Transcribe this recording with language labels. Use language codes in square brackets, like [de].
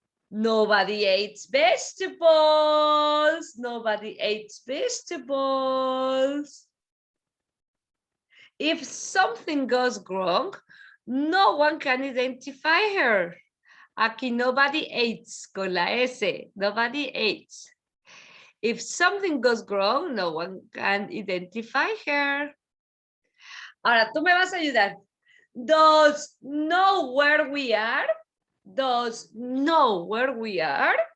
[en] Nobody eats vegetables. Nobody eats vegetables. If something goes wrong, no one can identify her. [es] Aquí [en] nobody eats [es] con la S. [en] Nobody eats. If something goes wrong, no one can identify her. [es] Ahora, tú me vas a ayudar. [en] Does know where we are? Does know where we are?